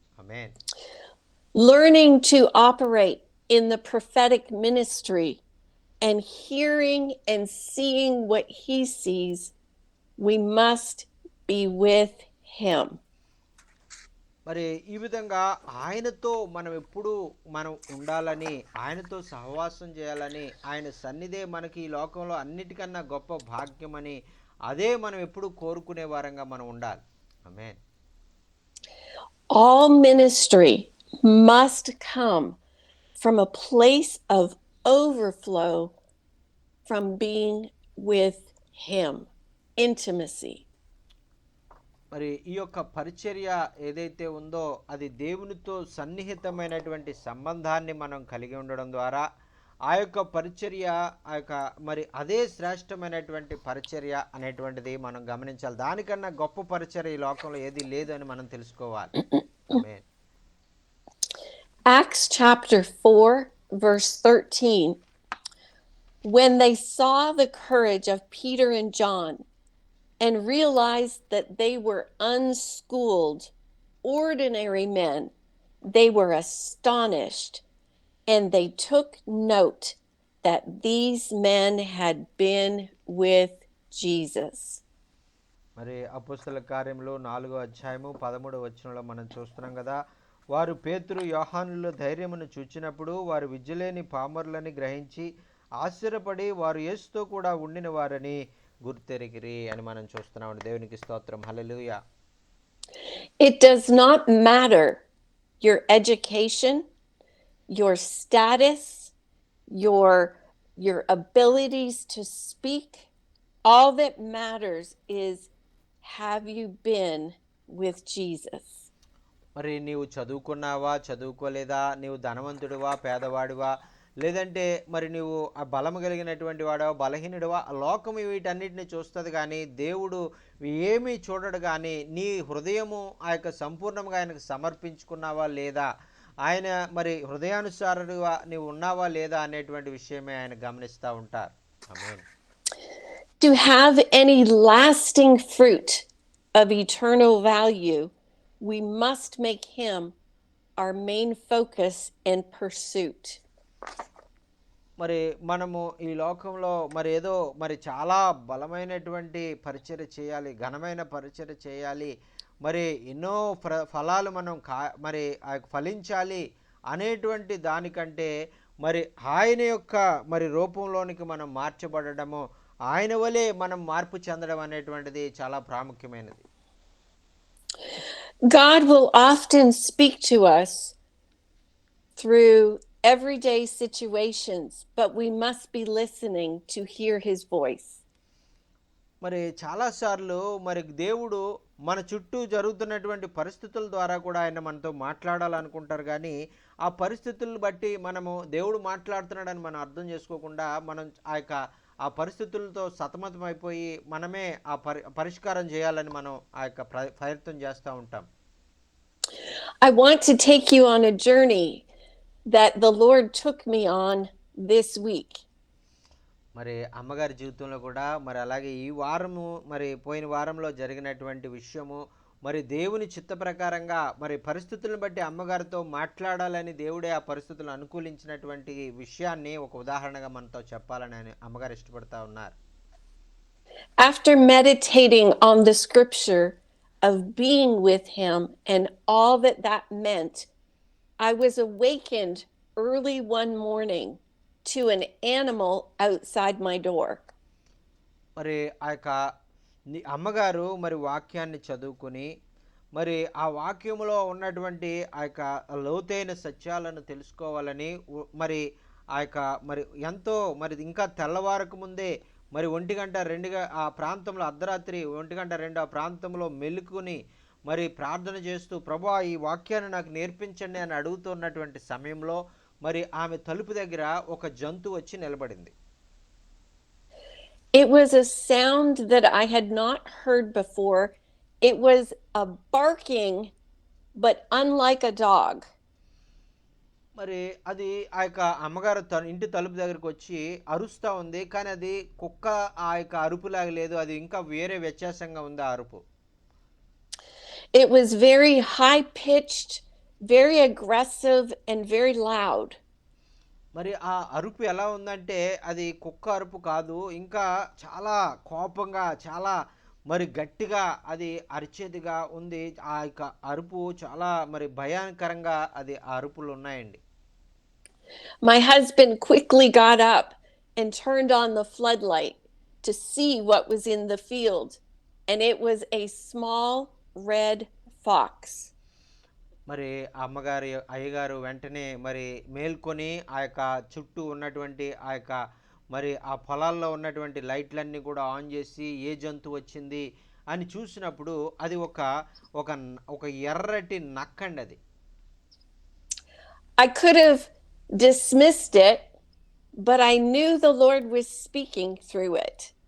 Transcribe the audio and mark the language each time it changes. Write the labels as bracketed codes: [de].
[te] Amen. [en] Learning to operate in the prophetic ministry and hearing and seeing what He sees, we must be with Him. [te] మరి ఈ విధంగా ఆయనతో మనం ఎప్పుడు మనం ఉండాలని, ఆయనతో సహవాసం చేయాలని, ఆయన సన్నిధే మనకి ఈ లోకంలో అన్నిటికన్నా గొప్ప భాగ్యమని అదే మనం ఎప్పుడు కోరుకునే వారంగా మనం ఉండాలి. ఆమేన్. [en] All ministry must come from a place of overflow from being with Him, intimacy. [te] మరి ఈ యొక్క పరిచర్య ఏదైతే ఉందో అది దేవునితో సన్నిహితమైనటువంటి సంబంధాన్ని మనం కలిగి ఉండడం ద్వారా ఆ యొక్క పరిచర్య ఆ యొక్క మరి అదే శ్రేష్టమైనటువంటి పరిచర్య అనేటువంటిది మనం గమనించాలి. దానికన్నా గొప్ప పరిచర్య ఈ లోకంలో ఏది లేదు అని మనం తెలుసుకోవాలి. ఆమేన్. [en] Acts chapter 4, verse 13. When they saw the courage of Peter and John and realized that they were unschooled, ordinary men, they were astonished, and they took note that these men had been with Jesus. [te] మరి అపోస్తల కార్యములు 4వ అధ్యాయము 13వ వచనంలో మనం చూస్తున్నాం కదా. వారు పేతురు యోహానుల ధైర్యమును చూచినప్పుడు వారు విద్యలేని పామరులని గ్రహించి ఆశ్చర్యపడి వారు యేసుతో కూడా ఉండిన వారని గుర్తెరిగిరి అని మనం చూస్తున్నాం. దేవునికి స్తోత్రం. హల్లెలూయా. [en] It does not matter your education, your status, your your abilities to speak. All that matters is, have you been with Jesus? [te] మరి నీవు చదువుకున్నావా చదువుకోలేదా, నీవు ధనవంతుడివా పేదవాడివా, లేదంటే మరి నీవు ఆ బలము కలిగినటువంటి వాడవా బలహీనుడివా, ఆ లోకము వీటన్నిటిని చూస్తుంది కానీ దేవుడు ఏమీ చూడడు. కానీ నీ హృదయము ఆ యొక్క సంపూర్ణంగా ఆయనకు సమర్పించుకున్నావా లేదా, ఆయన మరి హృదయానుసారుడిగా నీవు ఉన్నావా లేదా అనేటువంటి విషయమే ఆయన గమనిస్తూ ఉంటారు. ఆమేన్. [en] To have any lasting fruit of eternal value, we must make Him our main focus and pursuit. [te] మరి మనము ఈ లోకంలో మరి ఏదో మరి చాలా బలమైనటువంటి పరిచర్య చేయాలి, ఘనమైన పరిచర్య చేయాలి, మరి ఎన్నో ఫలాలు మనం మరి ఫలించాలి అనేటువంటి దానికంటే మరి ఆయన యొక్క మరి రూపంలోనికి మనం మార్చబడము, ఆయన వలె మనం మార్పు చెందడం అనేటువంటిది చాలా ప్రాముఖ్యమైనది. [en] God will often speak to us through everyday situations, but we must be listening to hear His voice. [te] మరి చాలాసార్లు మరి దేవుడు మన చుట్టూ జరుగుతున్నటువంటి పరిస్థితుల ద్వారా కూడా ఆయన మనతో మాట్లాడాలనుకుంటారు. కానీ ఆ పరిస్థితులను బట్టి మనము దేవుడు మాట్లాడుతున్నాడని మనం అర్థం చేసుకోకుండా మనం ఆ పరిస్థితులతో సతమతమైపోయి మనమే ఆ పరిష్కారం చేయాలని మనం ఆ యొక్క ప్రయత్నం చేస్తూ ఉంటాం. [en] I want to take you on a journey that the Lord took me on this week. [te] మరి అమ్మగారి జీవితంలో కూడా మరి అలాగే ఈ వారము మరి పోయిన వారంలో జరిగినటువంటి విషయము మరి దేవుని చిత్త ప్రకారంగా మరి పరిస్థితులను బట్టి అమ్మగారితో మాట్లాడాలని దేవుడే ఆ పరిస్థితులను అనుకూలించినటువంటి విషయాన్ని ఒక ఉదాహరణగా మనతో చెప్పాలని అమ్మగారు ఇష్టపడతా ఉన్నారు. [en] After meditating on the scripture of being with Him and all that that meant, I was awakened early one morning to an animal outside my door. [te] మరి ఆ యొక్క అమ్మగారు మరి వాక్యాన్ని చదువుకుని మరి ఆ వాక్యములో ఉన్నటువంటి ఆ యొక్క లోతైన సత్యాలను తెలుసుకోవాలని మరి ఆ యొక్క మరి ఎంతో మరి ఇంకా తెల్లవారకు ముందే మరి 1:02 ఆ ప్రాంతంలో అర్ధరాత్రి 1:02 ఆ ప్రాంతంలో మెలుకుని మరి ప్రార్థన చేస్తూ ప్రభువా ఈ వాక్యాన్ని నాకు నేర్పించండి అని అడుగుతున్నటువంటి సమయంలో మరి ఆమె తలుపు దగ్గర ఒక జంతువు వచ్చి నిలబడింది. [en] It was a sound that I had not heard before. It was a barking, but unlike a dog. [te] మరి అది ఆ యొక్క అమ్మగారు ఇంటి తలుపు దగ్గరికి వచ్చి అరుస్తూ ఉంది. కానీ అది కుక్క ఆ యొక్క అరుపులాగా లేదు, అది ఇంకా వేరే వ్యత్యాసంగా ఉంది ఆ అరుపు. [en] It was very high pitched, very aggressive and very loud. [te] మరి ఆ అరుపు ఎలా ఉందంటే అది కుక్క అరుపు కాదు, ఇంకా చాలా కోపంగా చాలా మరి గట్టిగా అది అరిచేదిగా ఉంది. ఆ యొక్క అరుపు చాలా మరి భయంకరంగా అది ఆ అరుపులు ఉన్నాయండి. [en] My husband quickly got up and turned on the floodlight to see what was in the field, and it was a small red fox. [te] మరి అమ్మగారి అయ్యగారు వెంటనే మరి మేల్కొని ఆ యొక్క చుట్టూ ఉన్నటువంటి ఆ యొక్క మరి ఆ పొలాల్లో ఉన్నటువంటి లైట్లన్నీ కూడా ఆన్ చేసి ఏ జంతువు వచ్చింది అని చూసినప్పుడు అది ఒక ఒక ఒక ఎర్రటి నక్కండి అది. [en] I could have dismissed it, but I knew the Lord was speaking through it.